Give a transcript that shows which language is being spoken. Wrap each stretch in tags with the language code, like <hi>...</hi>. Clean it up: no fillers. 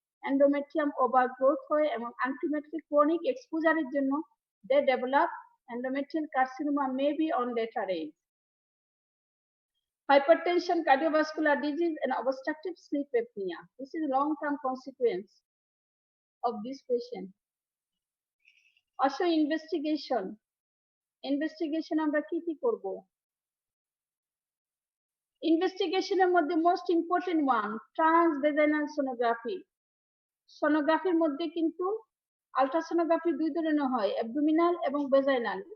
<bn>Endometrium overgrowth হয় এবং ultimately chronic এক্সপোজারের জন্য they develop</bn> <en>endometrial carcinoma may be on later age. Hypertension, cardiovascular disease, and obstructive sleep apnea. This is long-term consequence of this patient. Also, investigation.</en> <bn>Investigation আমরা কি কি করব?</bn> <en>Investigation</en> <bn>এর মধ্যে</bn> <en>most important one, transvaginal sonography.</en> <bn>সোনোগ্রাফির মধ্যে কিন্তু ultrasonography দুই ধরনের হয়, অ্যাবডোমিনাল এবং ভেজাইনাল।</bn>